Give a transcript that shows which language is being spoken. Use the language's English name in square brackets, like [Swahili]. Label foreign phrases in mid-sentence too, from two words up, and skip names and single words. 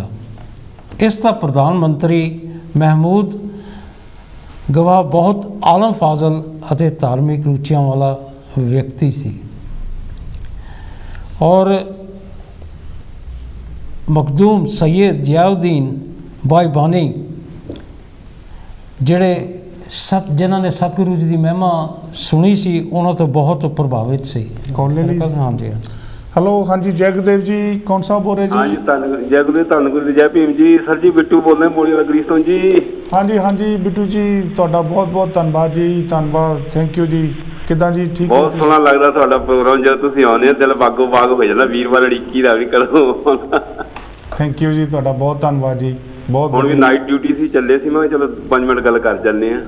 [Punjabi] ਇਸ ਦਾ ਪ੍ਰਧਾਨ ਮੰਤਰੀ ਮਹਿਮੂਦ ਗਵਾਹ ਬਹੁਤ ਆਲਮ ਫਾਜ਼ਲ ਅਤੇ ਧਾਰਮਿਕ ਰੁਚੀਆਂ ਵਾਲਾ ਵਿਅਕਤੀ ਸੀ ਔਰ ਮਖਦੂਮ ਸੈਯਦ ਜ਼ਿਆਉਦੀਨ ਬਾਈਬਾਨੀ ਜਿਨ੍ਹਾਂ ਨੇ ਸਤਿਗੁਰੂ ਜੀ ਦੀ ਮਹਿਮਾ ਸੁਣੀ ਸੀ, ਉਹਨਾਂ ਤੋਂ ਬਹੁਤ ਪ੍ਰਭਾਵਿਤ ਸੀ। ਹਾਂਜੀ [Hindi] हेलो, हाँ जी जय गुरुदेव जी, कौन सा बोल रहे जी? हाँ जी जय गुरुदेव, धन गुरुदेव, जय भीम जी। सर जी बिट्टू बोल रहे हैं मोड़ी वाला ग्रीस ਤੋਂ जी। [Punjabi] हाँ जी बिट्टू जी, ਤੁਹਾਡਾ ਬਹੁਤ ਬਹੁਤ ਧੰਨਵਾਦ ਜੀ, ਧੰਨਵਾਦ, [English] thank you [Punjabi] ਜੀ। ਕਿੱਦਾਂ ਜੀ, ਠੀਕ ਹੋ? ਬਹੁਤ ਸੋਹਣਾ ਲੱਗਦਾ ਤੁਹਾਡਾ ਪ੍ਰੋਗਰਾਮ, ਜਦੋਂ ਤੁਸੀਂ ਆਉਂਦੇ ਹੋ ਦਿਲ ਬਾਗੋ ਬਾਗ ਹੋ ਜਾਂਦਾ। ਵੀਰਵਾਰ ਅੜੀਕੀ ਦਾ ਵੀ ਕਰੋ। [English] thank you [Punjabi] ਜੀ, ਤੁਹਾਡਾ ਬਹੁਤ ਧੰਨਵਾਦ ਜੀ। ਬਹੁਤ ਹੁਣ ਵੀ [English] night duty [Punjabi] ਸੀ, ਚੱਲੇ ਸੀ, ਮੈਂ ਕਿਹਾ ਚਲੋ 5 ਮਿੰਟ ਗੱਲ ਕਰ ਜਾਂਦੇ ਆ।